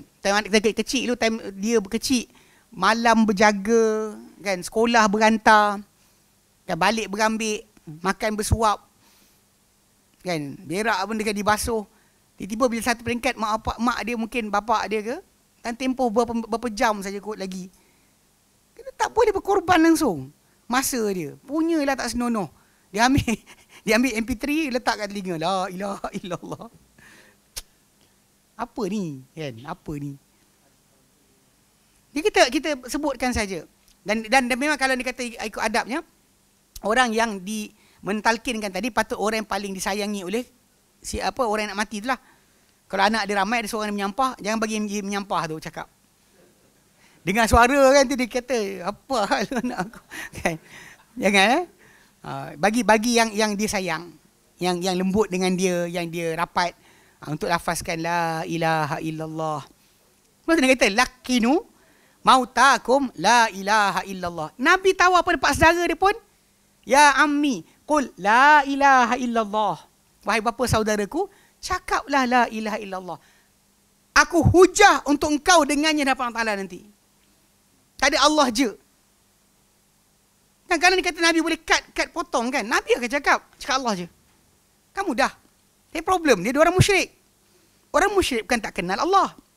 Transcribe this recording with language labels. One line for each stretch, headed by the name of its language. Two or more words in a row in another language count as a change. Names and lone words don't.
Malay: Time kecil tu, time dia kecil, malam berjaga, kan, sekolah berantar, kan, balik berambik, makan bersuap, kan, berak pun dia dibasuh. Tiba-tiba bila satu peringkat mak dia mungkin bapak dia ke, dan tempoh berapa jam saja kot lagi. Kita tak boleh berkorban langsung. Masa dia punyalah tak senonoh. Dia ambil MP3 letak kat telinga.
Arabic: La ilaha illallah.
Malay: Apa ni? Kan? Apa ni? Jadi kita sebutkan saja. Dan memang kalau dikata ikut adabnya, orang yang mentalkinkan tadi patut orang yang paling disayangi oleh orang yang nak mati itulah. Kalau anak dia ramai, ada seorang yang menyampah, jangan bagi dia menyampah tu cakap. Dengar suara kan tu dia kata, apa hal anak aku? Kan? Jangan bagi yang dia sayang, yang lembut dengan dia, yang dia rapat, untuk lafazkan
Arabic: la ilaha illallah.
Malay: Lepas tu dia kata
Arabic: lakinu mautakum la ilaha illallah.
Malay: Nabi tahu apa dapat saudara dia pun,
Arabic: ya ammi qul la ilaha illallah.
Malay: Wahai bapa saudaraku, cakaplah
Arabic: la ilaha illallah.
Malay: Aku hujah untuk engkau dengannya di hadapan Allah Ta'ala nanti. Tak ada Allah je. Kan kalau dia kata Nabi boleh cut potong kan, Nabi akan cakap Allah je. Kan mudah. Tapi problem dia orang musyrik. Orang musyrik bukan tak kenal Allah.